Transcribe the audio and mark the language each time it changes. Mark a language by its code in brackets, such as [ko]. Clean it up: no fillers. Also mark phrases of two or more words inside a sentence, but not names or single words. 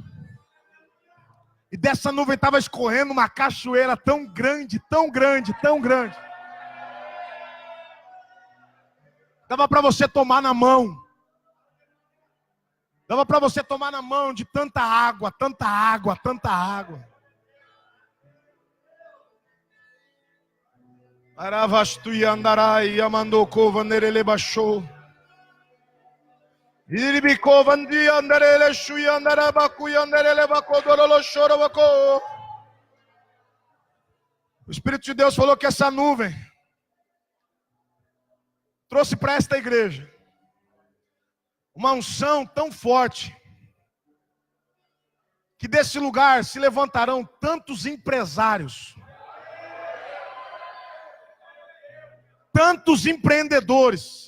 [pt] E dessa nuvem estava escorrendo uma cachoeira tão grande, tão grande, tão grande. Dava para você tomar na mão. Dava para você tomar na mão de tanta água, tanta água, tanta água. Aravastu yandarai yamandoko vanerele baixou. O Espírito de Deus falou que essa nuvem trouxe para esta igreja uma unção tão forte que desse lugar se levantarão tantos empresários, tantos empreendedores.